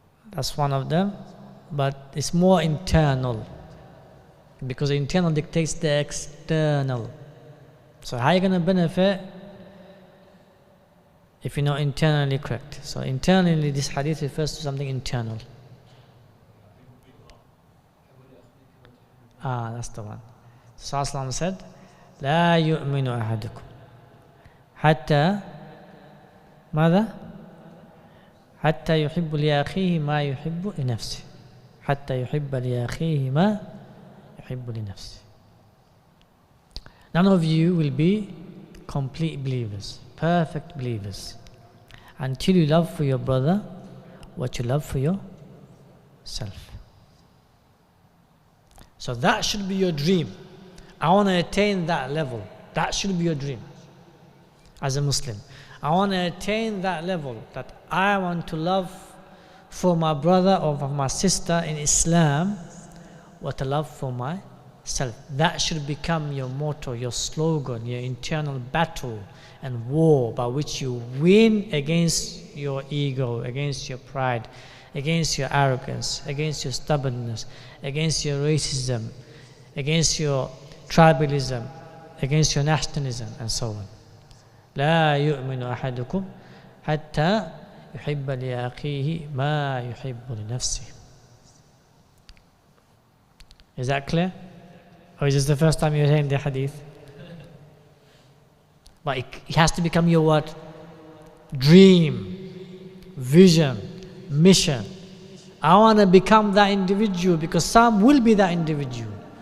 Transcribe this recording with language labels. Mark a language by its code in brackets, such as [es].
[en] That's one of them, but it's more internal, because the internal dictates the external. So how are you going to benefit if you're not internally correct? So internally, this hadith refers to something internal. That's the one. So Islam said, [ar] لا يؤمن أحدكم حتى ماذا؟ حتى يحب لأخيه ما يحب لنفسه حتى يحب لأخيه ما يحب لنفسه. [en] None of you will be complete believers, perfect believers, until you love for your brother what you love for yourself. So that should be your dream. I want to attain that level. That should be your dream as a Muslim. I want to attain that level, that I want to love for my brother or for my sister in Islam what I love for self. That should become your motto, your slogan, your internal battle and war by which you win against your ego, against your pride, against your arrogance, against your stubbornness, against your racism, against your tribalism, against your nationalism, and so on. [ar] لا يؤمن أحدكم حتى يحب لأخيه ما يحب لنفسه. [en] Is that clear? Or is this the first time you're hearing the hadith? But it has to become your what? Dream, vision, mission. I want to become that individual, because some will be that individual.